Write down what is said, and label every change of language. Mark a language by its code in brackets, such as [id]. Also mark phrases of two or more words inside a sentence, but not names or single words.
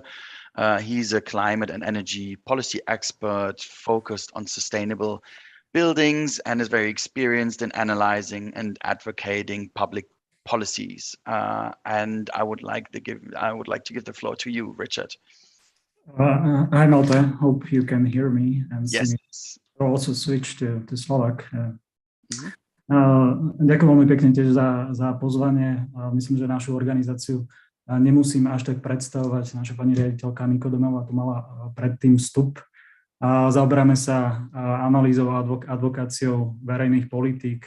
[en] He's a climate and energy policy expert focused on sustainable buildings and is very experienced in analyzing and advocating public policies. And I would like to give the floor to you, Richard. Hi, Malte. Hope you can hear me and yes. See me. I'll also switch to Slovak. [sk] Ďakujem veľmi pekne tiež za pozvanie. Myslím, že našu organizáciu nemusím až tak predstavovať. Naša pani riaditeľka Nikodemová tu mala predtým vstup. Zaoberáme sa analýzou a advokáciou verejných politík.